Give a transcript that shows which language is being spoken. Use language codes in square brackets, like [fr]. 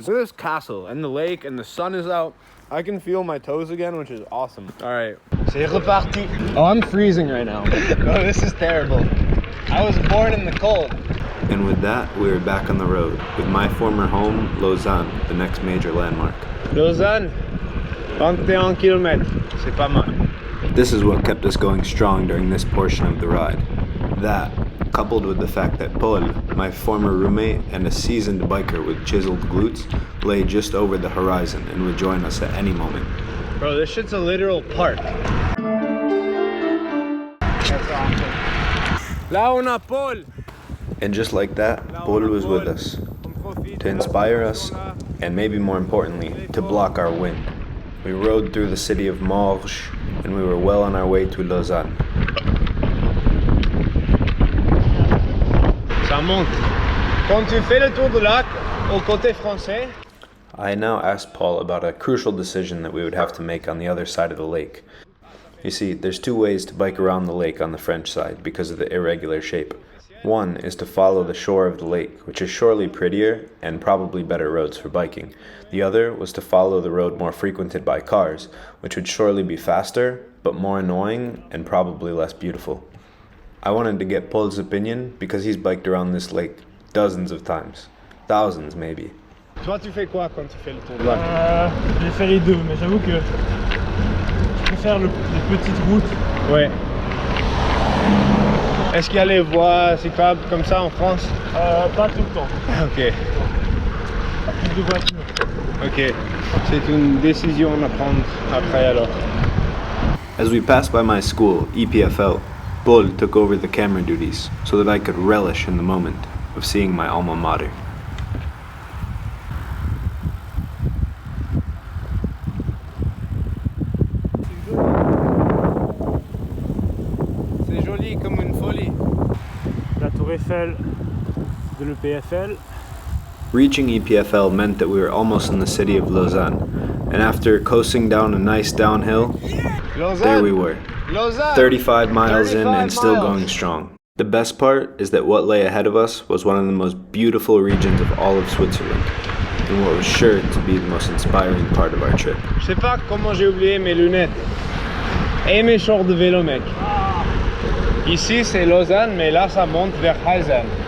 [en] Look at this castle and the lake and the sun is out. I can feel my toes again, which is awesome. All right. [fr] C'est reparti. [en] Oh, I'm freezing right now. Oh, this is terrible. I was born in the cold. And And with that, we were back on the road, with my former home, Lausanne, the next major landmark. [fr] Lausanne, 21 km, c'est pas mal. [en] This is what kept us going strong during this portion of the ride. That, coupled with the fact that Paul, my former roommate and a seasoned biker with chiseled glutes, lay just over the horizon and would join us at any moment. Bro, this shit's a literal park. That's awesome. [fr] Là on a Paul. [en] And just like that, Paul was with us, to inspire us, and maybe more importantly, to block our wind. We rode through the city of Morges, and we were well on our way to Lausanne. [fr] Ça monte. Quand tu fais le tour du lac, au côté français. [en] I now asked Paul about a crucial decision that we would have to make on the other side of the lake. You see, there's two ways to bike around the lake on the French side because of the irregular shape. One is to follow the shore of the lake, which is surely prettier and probably better roads for biking. The other was to follow the road more frequented by cars, which would surely be faster, but more annoying and probably less beautiful. I wanted to get Paul's opinion because he's biked around this lake dozens of times. Thousands, maybe. [fr] Toi, tu fais quoi quand tu fais le tour du lac? J'ai fait les deux, mais j'avoue que je préfère les petites routes. Ouais. Est-ce qu'il y a les voies cyclables comme ça en France? Pas tout le temps. Ok. Pas plus de voitures. Ok. C'est une décision à prendre après alors. [en] As we passed by my school, EPFL, Paul took over the camera duties so that I could relish in the moment of seeing my alma mater. [fr] C'est joli comme une folie. La tour Eiffel de l'EPFL. [en] Reaching EPFL meant that we were almost in the city of Lausanne, and after coasting down a nice downhill, Lausanne. there we were, Lausanne. 35 miles in 35 and still miles. going strong. The best part is that what lay ahead of us was one of the most beautiful regions of all of Switzerland, and what was sure to be the most inspiring part of our trip. [fr] Je sais pas comment j'ai oublié mes lunettes. Et mes shorts de vélo, mec. Ici c'est Lausanne, mais là ça monte vers Heisen.